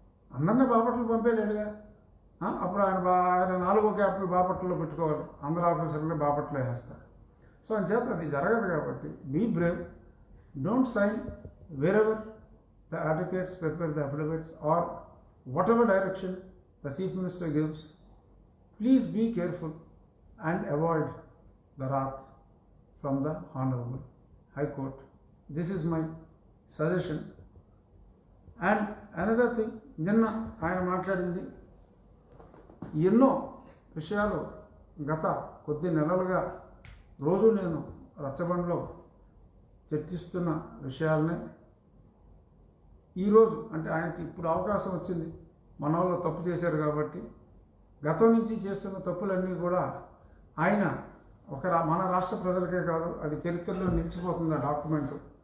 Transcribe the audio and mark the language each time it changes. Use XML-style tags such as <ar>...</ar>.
<te>అందరినీ బాపట్ల పంపేలేడుగా. అప్పుడు ఆయన 4వ క్యాపిటల్ బాపట్లలో పెట్టుకోవాలి, అందరు ఆఫీసర్లు బాపట్ల వేస్తారు. సో అంచేత అది జరగదు కాబట్టి</te> <en>Be brave. Don't sign wherever the advocates prepare the affidavits or whatever direction the chief minister gives. Please be careful and avoid the wrath from the Honorable High Court. This is my suggestion. And another thing,</en> <te>నిన్న ఆయన మాట్లాడింది ఎన్నో విషయాలు గత కొద్ది నెలలుగా రోజు నేను రచ్చబండలో చర్చిస్తున్న విషయాలనే ఈరోజు, అంటే ఆయనకి ఇప్పుడు అవకాశం వచ్చింది, మన వాళ్ళు తప్పు చేశారు కాబట్టి గతం నుంచి చేస్తున్న తప్పులన్నీ కూడా ఆయన మన రాష్ట్ర ప్రజలకే కాదు, అది చరిత్రలో నిలిచిపోతుంది ఆ డాక్యుమెంటు.</te>